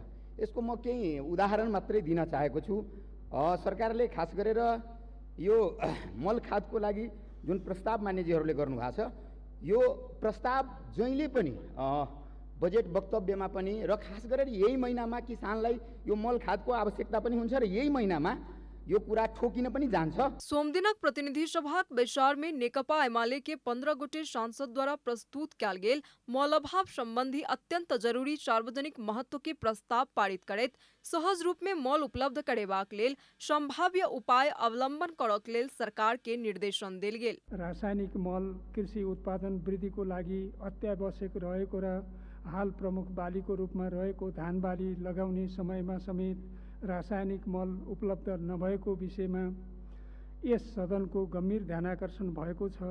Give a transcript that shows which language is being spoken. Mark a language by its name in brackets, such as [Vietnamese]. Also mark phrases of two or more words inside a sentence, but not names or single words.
[Nepali] यसको म केही उदाहरण मात्रै दिन चाहेको छु। सरकारले खास गरेर यो मल खादको लागि जुन प्रस्ताव मान्यजीहरूले गर्नुभएको छ, यो प्रस्ताव जहिले पनि बजेट वक्तव्यमा पनि र खास गरेर यही महिनामा किसानलाई यो मल खादको आवश्यकता पनि हुन्छ र यही महिनामा यो कुरा ठोकिन पनि जान्छ। [Maithili] सोमदिनक प्रतिनिधि सभाक बैसार में नेकपा एमाले के 15 गोटे सांसद द्वारा प्रस्तुत कयल गेल मॉल अभाव संबंधी अत्यंत जरूरी सार्वजनिक महत्व के प्रस्ताव पारित करैत सहज रूप में मॉल उपलब्ध करेबाक लेल संभाव्य उपाय अवलंबन करक लेल सरकार के निर्देशन देल गेल। [Nepali] रासायनिक मल कृषि उत्पादन वृद्धिको लागि अत्यावश्यक रहेको र हाल प्रमुख बालीको रूपमा रहेको धान बाली लगाउने समयमा समेत रासायनिक मल उपलब्ध नभएको विषयमा यस सदनको गम्भीर ध्यानाकर्षण भएको छ।